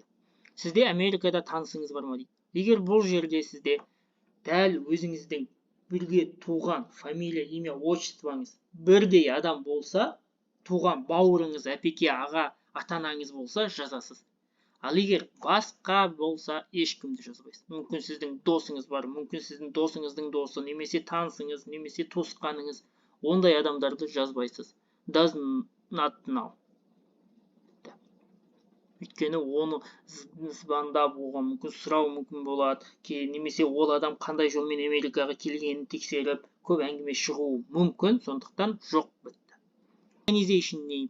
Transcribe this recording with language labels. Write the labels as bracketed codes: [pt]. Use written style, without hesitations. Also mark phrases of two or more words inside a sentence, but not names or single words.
[kk] Сізде Америкада танысыңыз бар ма дейді. Егер бұл жерде сізде дәл өзіңіздің бірге туған [ru] фамилия, имя, [kk] отчествоңыз бірдей адам болса, туған бауырыңыз, әпеке, аға, ата-анаңыз болса, жазасыз. Ал егер басқа болса, ешкімді жазбайсыз. Мүмкін сіздің досыңыз бар, мүмкін сіздің досыңыздың досы, немесе танысыңыз, немесе туысқаныңыз, ондай адамдарды жазбайсыз. [en] Does not know. [kk] Өйткені оны звондап оған мүмкін сұрау мүмкін болады, немесе ол адам қандай жолмен Америкаға келгенін тексеріп, көп әңгіме шығуы мүмкін, сондықтан жоқ бітті. [en] Organization name.